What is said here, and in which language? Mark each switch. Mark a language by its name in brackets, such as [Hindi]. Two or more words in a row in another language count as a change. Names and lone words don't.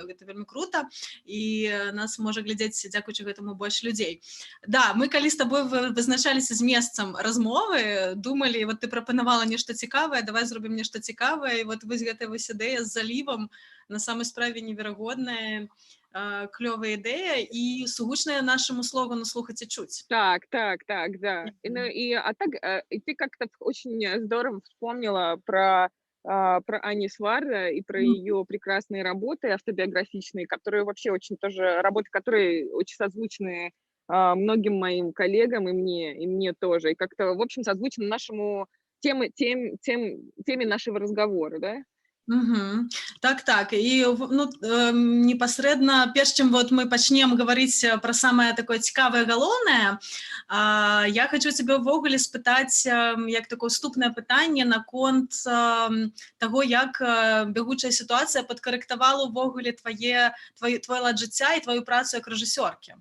[Belarusian] Гэта вельмі круто, і нас можа глядзець, дзякуючы гэтаму, больш людзей. Да, мы калі з табой вызначаліся з месцам размовы, думалі, вот ты прапанавала нешта цікавае, давай зробім нешта цікавае, і вот вось гэтая вось ідэя з залівам на самай справе неверагодная, [Russian] клёвая идея и сугучная нашему слогану «слухать и чуть». [Belarusian] Так, да. [Russian] И ты как-то очень здорово вспомнила про Ани Сварда и про ее прекрасные работы автобиографичные, которые вообще очень тоже, работы, которые очень созвучны многим моим коллегам и мне тоже. И как-то, в общем, созвучны нашему теме нашего разговора, да? [Belarusian] Так. І непасрэдна, перш чым вот мы пачнем гаварыць пра самае такое цікавае, галоўнае, я хочу цябе ўвогуле спытаць, як такое уступнае пытанне наконт таго, як бягучая сітуацыя падкарэктавала ўвогуле твой лад жыцця і твою працу як рэжысёркі.